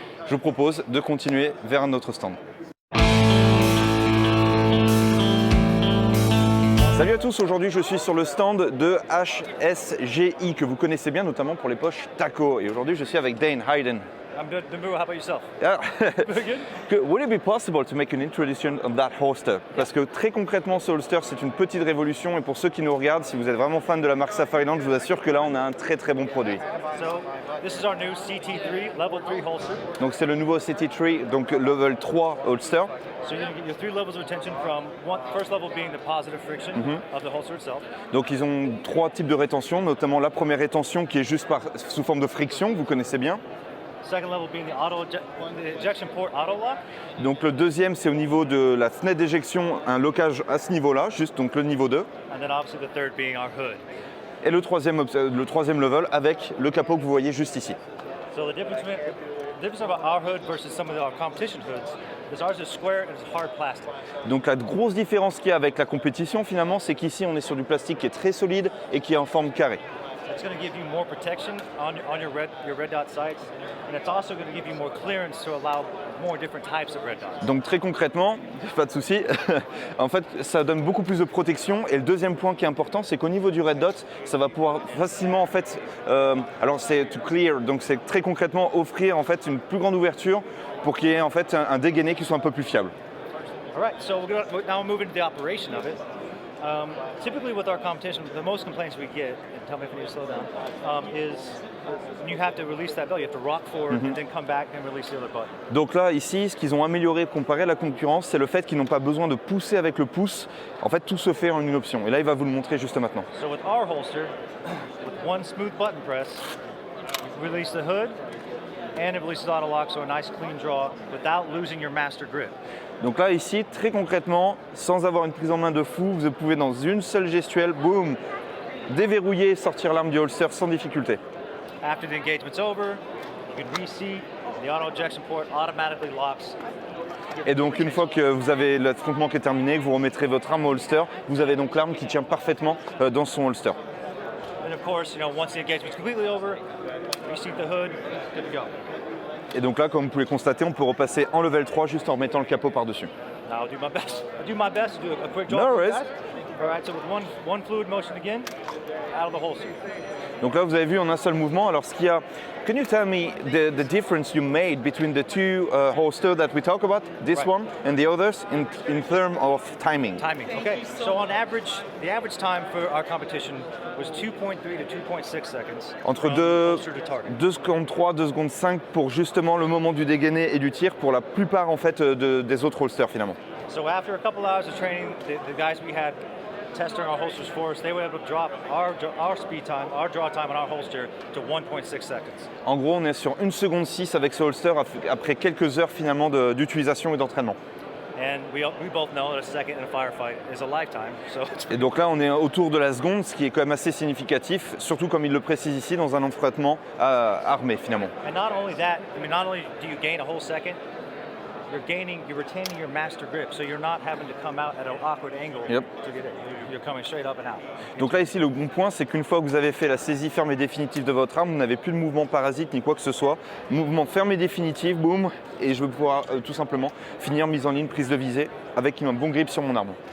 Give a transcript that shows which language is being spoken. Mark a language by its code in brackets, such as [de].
[fr] Je vous propose de continuer vers un autre stand. Salut à tous, aujourd'hui je suis sur le stand de HSGI que vous connaissez bien, notamment pour les poches Taco. Et aujourd'hui je suis avec Dane Hayden. [en] I'm good. How about yourself? Yeah. Very good. Would it be possible to make an introduction on that holster? [fr] Parce que très concrètement, ce holster, c'est une petite révolution. Et pour ceux qui nous regardent, si vous êtes vraiment fan de la marque Safariland, je vous assure que là, on a un très très bon produit. [en] So this is our new CT3 level 3 holster. [fr] Donc c'est le nouveau CT3, donc level 3 holster. [en] So you're going to get your 3 levels of retention from first level being the positive friction of the holster itself. [fr] Donc ils ont 3 types de rétention, notamment la première rétention qui est juste sous forme de friction, que vous connaissez bien. [en] Second level being the ejection port auto lock. [fr] Donc le deuxième, c'est au niveau de la fenêtre d'éjection, un locage à ce niveau-là, juste donc le niveau 2. [en] And then obviously the third being our hood. [fr] Et le troisième level avec le capot que vous voyez juste ici. [en] So the difference about our hood versus some of our competition hoods is ours is square and it's hard plastic. [fr] Donc la grosse différence qu'il y a avec la compétition finalement, c'est qu'ici on est sur du plastique qui est très solide et qui est en forme carrée. [en] It's going to give you more protection on your red dot sights, and it's also going to give you more clearance to allow more different types of red dots. [fr] Donc très concrètement, pas de souci, en fait ça donne beaucoup plus de protection. Et le deuxième point qui est important, c'est qu'au niveau du red dot, ça va pouvoir facilement en fait, alors c'est [en] to clear, [fr] donc c'est très concrètement offrir en fait une plus grande ouverture pour qu'il y ait en fait un dégainé qui soit un peu plus fiable. [en] All right, so now we'll move into the operation of it. Typically with our competition, the most complaints we get, and tell me if I need to slow down, is when you have to release that bell, you have to rock forward and then come back and release the other button. [fr] Donc là, ici, ce qu'ils ont amélioré comparé à la concurrence, c'est le fait qu'ils n'ont pas besoin de pousser avec le pouce. En fait, tout se fait en une option. Et là, il va vous le montrer juste maintenant. [en] So with our holster, with one smooth button press, you release the hood, and it releases auto lock, so a nice clean draw without losing your master grip. [fr] Donc là, ici, très concrètement, sans avoir une prise en main de fou, vous pouvez dans une seule gestuelle, boum, déverrouiller et sortir l'arme du holster sans difficulté. [en] After the engagement's over, you can reseat, the auto ejection port automatically locks. [fr] Et donc une fois que vous avez l'affrontement qui est terminé, que vous remettrez votre arme au holster, vous avez donc l'arme qui tient parfaitement dans son holster. [en] And of course, once the engagement's completely over, reseat the hood, good to go. [fr] Et donc là, comme vous pouvez constater, on peut repasser en level 3 juste en remettant le capot par-dessus. [en] Now I'll do my best. I'll do my best to do a quick draw. No for worries. that. All right, so with one fluid motion again, out of the holster. [fr] Donc là, vous avez vu en un seul mouvement. Alors, ce qu'il y a, [en] can you tell me the difference you made between the two holsters that we talk about, this Right. one and the others, in terms of timing? Timing. Okay. So on average, the average time for our competition was 2.3 to 2.6 seconds. [fr] Entre [en] from 2 holster to target. [fr] secondes 3, 2 secondes 5 pour justement le moment du dégainé et du tir pour la plupart en fait des autres holsters finalement. [en] So after a couple hours of training, the guys we had testing our holsters for us, they were able to drop our speed time, our draw time on our holster to 1.6 seconds. [fr] En gros, on est sur 1 seconde 6 avec ce holster après quelques heures finalement d'utilisation et d'entraînement. [en] And we both know that a second in a firefight is a lifetime. So it's [fr] Et donc là, on est autour de la seconde, ce qui est quand même assez significatif, surtout comme il le précise ici, dans un affrontement armé finalement. [en] And not only that, not only do you gain a whole second, you're retaining your master grip, so you're not having to come out at an awkward angle Yep. to get it. You're coming straight up and out. [fr] Donc là ici le bon point c'est qu'une fois que vous avez fait la saisie ferme et définitive de votre arme, vous n'avez plus de mouvement parasite ni quoi que ce soit. Mouvement ferme et définitif, boum, et je vais pouvoir tout simplement finir mise en ligne, prise de visée avec un bon grip sur mon arme.